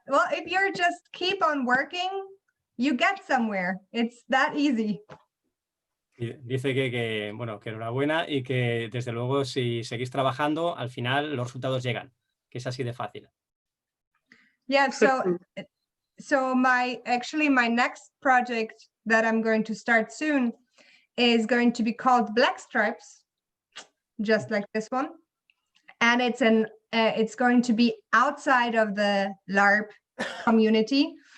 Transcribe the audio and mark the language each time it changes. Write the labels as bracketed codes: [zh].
[en] Well, if you're just keep on working, you get somewhere. It's that easy. [es] Y dice bueno, que enhorabuena y que desde luego si seguís trabajando, al final los resultados llegan, que es así de fácil. [en] Yeah. So my next project that I'm going to start soon is going to be called Black Stripes, just like this one, and it's going to be outside of the Larp community.